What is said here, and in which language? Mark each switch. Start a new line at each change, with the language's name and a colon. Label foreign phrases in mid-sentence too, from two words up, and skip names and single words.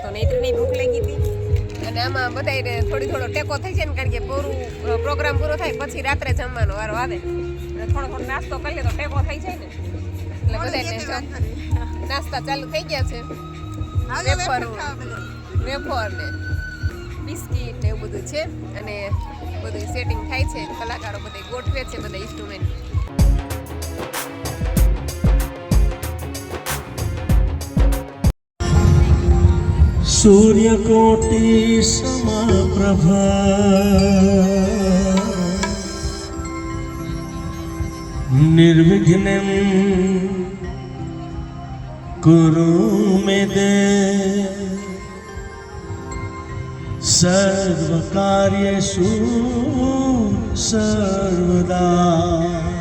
Gujarati: નૈત્રીની ભૂખ લાગી હતી અને આમાં બધાને થોડો ટેકો થઈ જાય ને, કારણ કે પ્રોગ્રામ પૂરો થાય પછી રાત્રે જમવાનો વારો આવે અને થોડો નાસ્તો કરીએ તો ટેકો થઈ જાય ને, એટલે બધાને નાસ્તા ચાલુ થઈ ગયા છે। વેફર ને બિસ્કીટ ને એવું બધું છે અને બધું સેટિંગ થાય છે, કલાકારો બધા ગોઠવે છે બધા ઇન્સ્ટ્રુમેન્ટ।
Sanskrit: सूर्यकोटि समप्रभा निर्विघ्नं कुरु मे देव सर्वकार्येषु सर्वदा।